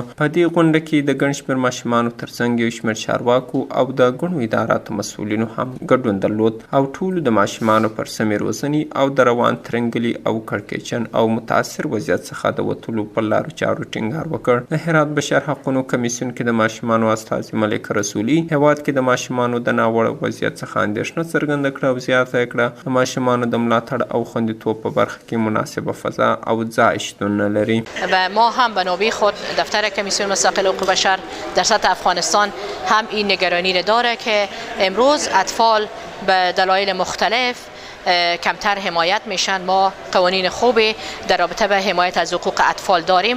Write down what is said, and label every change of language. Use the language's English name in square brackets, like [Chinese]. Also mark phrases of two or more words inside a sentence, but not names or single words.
[Pashto] په دې غونډه کې د ګڼ شمېر ماشومانو ترڅنګ یو شمېر چارواکو او د ګڼو اداراتو مسؤلینو هم ګډون درلود او ټولو د ماشومانو پر سمې روزنې او د روان ترنګلي او کړکېچن او متاثر وضعیت څخه د وتلو په لارو چارو ټینګار وکړ. د هرات بشر حقونو کمیسیون کې د ماشومانو استازي ملک رسولي هیواد کې د ماشومانو د ناوړه وضعیت څخه اندېښنه څرګنده کړه او زیاته یې کړه د ماشومانو د ملاتړ او خوندیتوب په برخه کې مناسبه فضا او ځای شتون نه لري. [Persian] و ما هم به نوبه خود دفتر کمیسیون مستقل حقوق بشر در سطح افغانستان هم این نگرانی را داره که امروز اطفال به دلایل مختلف کمتر حمایت میشن. ما قوانین خوبی در رابطه به حمایت از حقوق اطفال داریم.